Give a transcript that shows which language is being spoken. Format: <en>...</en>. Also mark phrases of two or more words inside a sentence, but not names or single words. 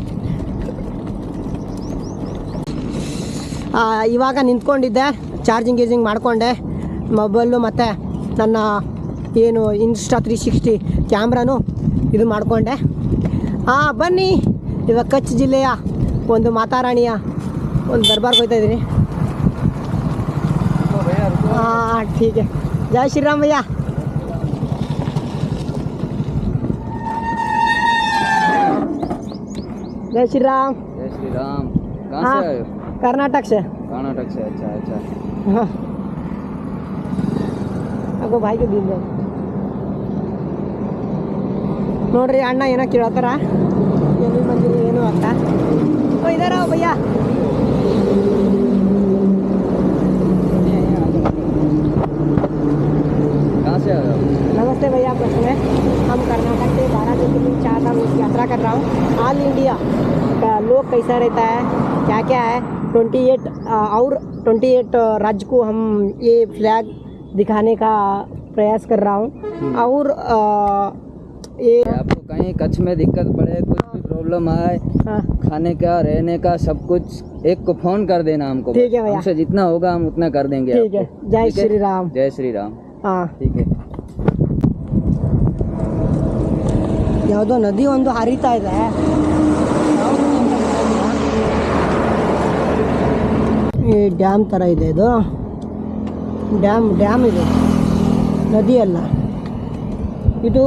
<kn>ಇವಾಗ ನಿಂತ್ಕೊಂಡಿದ್ದೆ, ಚಾರ್ಜಿಂಗ್ ಮಾಡಿಕೊಂಡೆ ಮೊಬೈಲು ಮತ್ತು ನನ್ನ ಏನು ಇನ್ಸ್ಟಾ 360 ಕ್ಯಾಮ್ರಾನು ಇದು ಮಾಡಿಕೊಂಡೆ. ಬನ್ನಿ ಇವಾಗ ಕಚ್ ಜಿಲ್ಲೆಯ ಒಂದು ಮಾತಾರಾಣಿಯ ಒಂದು ದರ್ಬಾರ್ಗೆ ಹೋಗ್ತಾ ಇದ್ದೀನಿ.</kn> <hi>ठीक है, जय श्री राम भैया। जय श्री राम। जय श्री राम। कहाँ से आए हो? कर्नाटक से। कर्नाटक से, अच्छा। हाँ, आपको भाई के दिन</hi> <kn>ನೋಡ್ರಿ ಅಣ್ಣ ಏನೋ ಕೇಳತ್ತಾರ, ಎಲ್ಲಿ ಬಂದಿರಿ ಏನು ಅಂತ. ಇದಾರ ಭಯ್ಯ.</kn> <hi>कहाँ से आए हो? नमस्ते भैया, प्रश्न है हम कर्नाटक से 12 ज्योतिर्लिंग 4 धाम यात्रा कर रहा हूँ। ऑल इंडिया का लोग कैसा रहता है, क्या क्या है, 28 राज्य को हम ये फ्लैग दिखाने का प्रयास कर रहा हूँ। और ये आपको कहीं कच्छ में दिक्कत पड़े, कुछ भी प्रॉब्लम आए, हाँ, खाने का रहने का सब कुछ एक को फोन कर देना हमको। ठीक है भैया। हमसे जितना होगा हम उतना कर देंगे। ठीक है, आपको। जय ठीक है? श्री राम। जय श्री राम। ಹಾಂ, ठीक है।</hi> <kn>ಯಾವುದೋ ನದಿ ಒಂದು ಹರಿತಾ ಇದೆ. ಈ ಡ್ಯಾಮ್ ಥರ ಇದೆ ಇದು. ಡ್ಯಾಮ್ ಇದೆ, ನದಿ ಅಲ್ಲ ಇದು.</kn>